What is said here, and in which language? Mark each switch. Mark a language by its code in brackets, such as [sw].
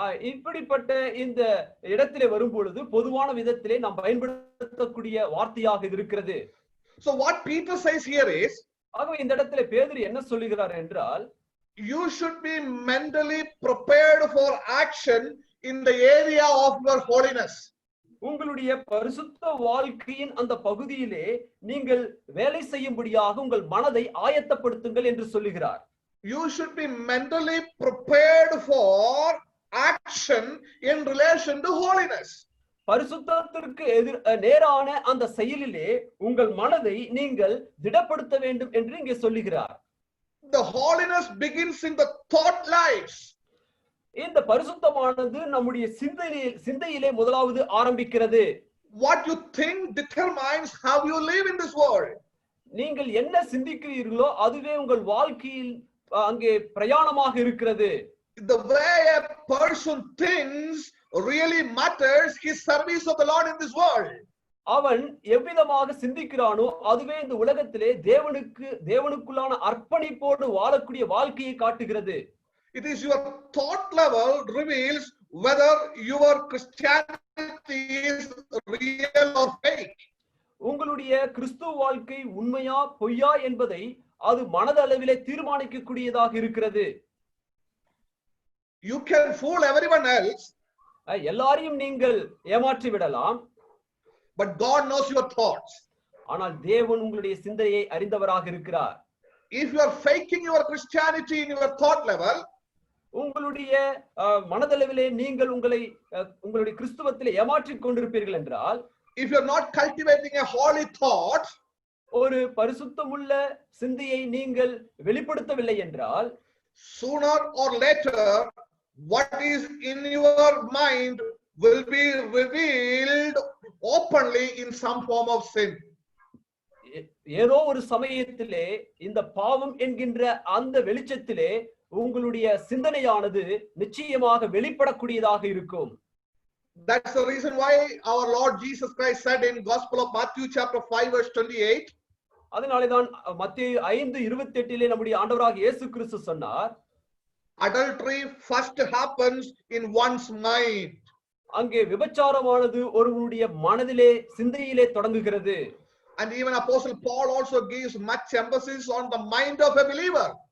[ta] இப்படிப்பட்ட இந்த இடத்திலே வரும் பொழுது பொதுவான விதத்திலே நாம் பயன்படுத்தக்கூடிய வார்த்தையாக இருக்கிறது. [en] So what Peter says here is, [ta] ஆகவே இந்த இடத்திலே பேதுரு என்ன சொல்லுகிறார் என்றால், [en] you should be mentally prepared for action in the area of your holiness. [ta] உங்களுடைய பரிசுத்த வாழ்க்கையின் அந்த பகுதியிலே நீங்கள் வேலை செய்யும்படியாக உங்கள் மனதை ஆயத்தப்படுத்துங்கள் என்று சொல்லுகிறார். [en] You should be mentally prepared for action in relation to holiness. [ta] பரிசுத்தத்திற்கு நேரான அந்த செயலிலே உங்கள் மனதை நீங்கள் திடப்படுத்த வேண்டும் என்று இங்கே சொல்லுகிறார். [en] The holiness begins in the thought lives. [ta] இந்த பரிசுத்தமானது நம்முடைய சிந்தையிலே முதலாவது ஆரம்பிக்கிறது. [en] what you think determines how you live in this world. [ta] நீங்கள் என்ன சிந்திக்கிறீர்களோ அதுவே உங்கள் வாழ்க்கையில் அங்கே பிரயாணமாக இருக்கிறது. [en] The way a person thinks really matters his service of the Lord in this world. [ta] அவன் எவ்விதமாக சிந்திக்கிறானோ அதுவே இந்த உலகத்திலே தேவனுக்குள்ளான அர்ப்பணிப்போடு வாழக்கூடிய வாழ்க்கையை காட்டுகிறது. [en] It is your thought level reveals whether your Christianity is real or fake. [ta] உங்களுடைய கிறிஸ்துவ வாழ்க்கை உண்மையா பொய்யா என்பதை அது மனதளவிலே தீர்மானிக்கக்கூடியதாக இருக்கிறது. [en] You can fool everyone else, [ta] எல்லாரையும் நீங்கள் ஏமாற்றி விடலாம், [en] but God knows your thoughts. [ta] ஆனால் தேவன் உங்களுடைய சிந்தையை அறிந்தவராக இருக்கிறார். [en] If you are faking your Christianity in your thought level, [ta] உங்களுடைய மனதளவிலே நீங்கள் உங்களுடைய கிறிஸ்துவத்திலே ஏமாற்றிக் கொண்டிருப்பீர்கள் என்றால், [en] if you are not cultivating a holy thought, [ta] ஒரு பரிசுத்தமுள்ள சிந்தையை நீங்கள் வெளிப்படுத்தவில்லை என்றால், [en] sooner or later what is in your mind will be revealed openly in some form of sin. [ta] ஏதோ ஒரு சமயத்திலே இந்த பாவம் என்கின்ற அந்த வெளிச்சத்திலே உங்களுடைய சிந்தனையானது நிச்சயமாக வெளிப்படக்கூடியதாக இருக்கும். [en] That's the reason why our Lord Jesus Christ said in Gospel of Matthew chapter 5 verse 28, [ta] அதனாலேதான் மத்தேயு 5:28 நம்முடைய ஆண்டவராக இயேசு கிறிஸ்து சொன்னார், [en] adultery first happens in one's mind. [ta] அங்கே விபச்சாரமானது ஒருவனுடைய மனதிலே சிந்தையிலே தொடங்குகிறது. [en] And even Apostle Paul also gives much emphasis on the mind of a believer.